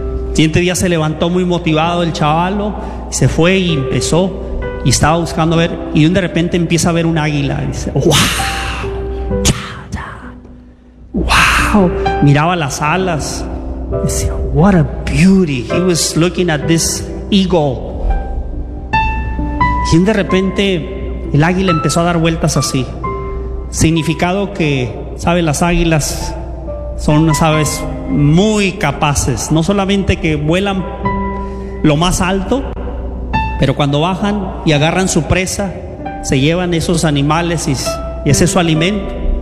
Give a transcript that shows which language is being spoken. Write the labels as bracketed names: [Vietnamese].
[Spanish] El siguiente día se levantó muy motivado el chavalo, se fue y empezó y estaba buscando ver, y de repente empieza a ver un águila y dice, wow, wow, miraba las alas. Decía, [English] what a beauty. He was looking at this eagle. [Spanish] Y de repente el águila empezó a dar vueltas así. Significado que, ¿sabe? Las águilas son unas aves muy capaces. No solamente que vuelan lo más alto, pero cuando bajan y agarran su presa, se llevan esos animales y ese es su alimento.